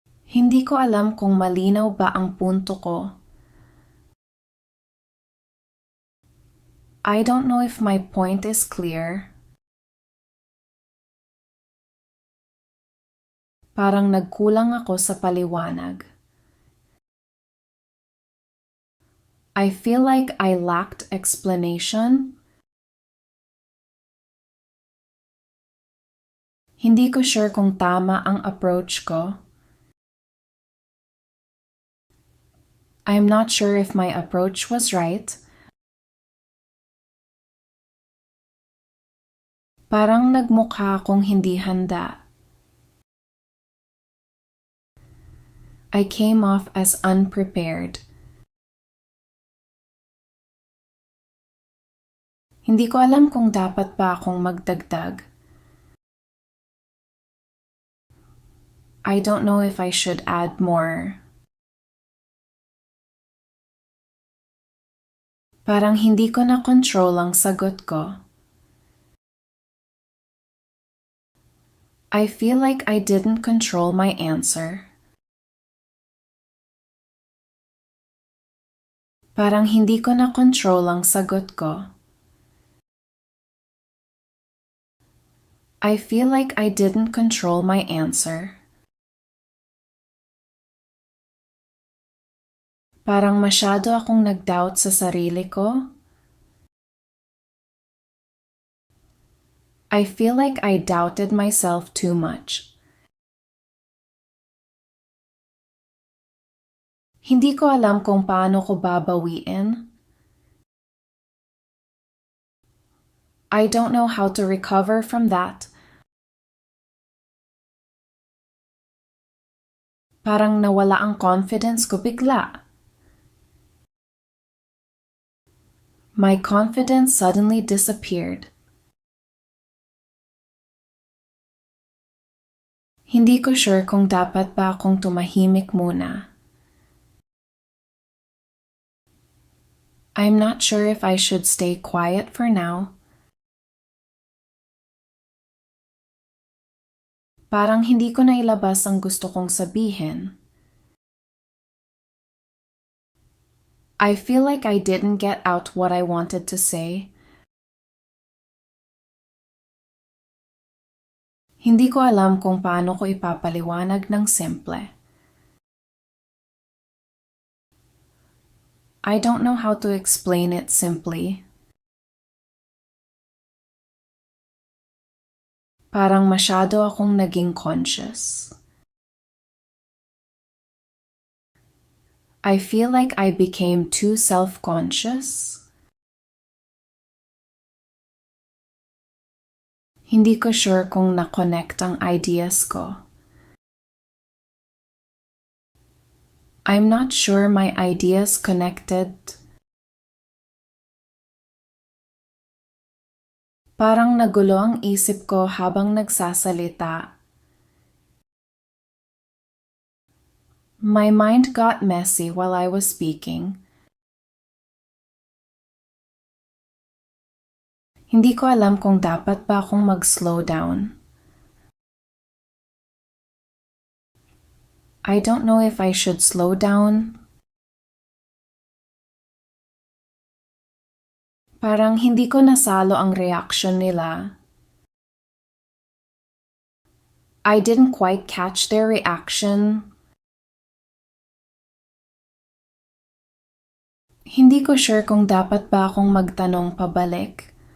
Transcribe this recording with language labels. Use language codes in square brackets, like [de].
[tl] Hindi ko alam kung malinaw ba ang punto ko. [en] I don't know if my point is clear. [tl] Parang nagkulang ako sa paliwanag. [en] I feel like I lacked explanation. [tl] Hindi ko sure kung tama ang approach ko. [en] I'm not sure if my approach was right. [tl] Parang nagmukha akong hindi handa. [en] I came off as unprepared. [tl] Hindi ko alam kung dapat ba akong magdagdag. [en] I don't know if I should add more. [tl] Parang hindi ko na control ang sagot ko. [en] I feel like I didn't control my answer. [tl] Parang hindi ko na control ang sagot ko. [en] I feel like I didn't control my answer. [tl] Parang masyado akong nag-doubt sa sarili ko. [en] I feel like I doubted myself too much. [tl] Hindi ko alam kung paano ko babawiin. [en] I don't know how to recover from that. [tl] Parang nawala ang confidence ko bigla. [en] My confidence suddenly disappeared. [tl] Hindi ko sure kung dapat ba akong tumahimik muna. [en] I'm not sure if I should stay quiet for now. [tl] Parang hindi ko nailabas ang gusto kong sabihin. [en] I feel like I didn't get out what I wanted to say. [tl] Hindi ko alam kung paano ko ipapaliwanag ng simple. [en] I don't know how to explain it simply. [tl] Parang masyado akong naging conscious. [en] I feel like I became too self-conscious. [tl] Hindi ko sure kung na-connect ang ideas ko. [en] I'm not sure my ideas connected. [tl] Parang nagulo ang isip ko habang nagsasalita. [en] My mind got messy while I was speaking. [tl] Hindi ko alam kung dapat ba akong mag-slow down. [en] I don't know if I should slow down. [tl] Parang hindi ko nasalo ang reaction nila. [en] I didn't quite catch their reaction. [tl] Hindi ko sure kung dapat ba akong magtanong pabalik.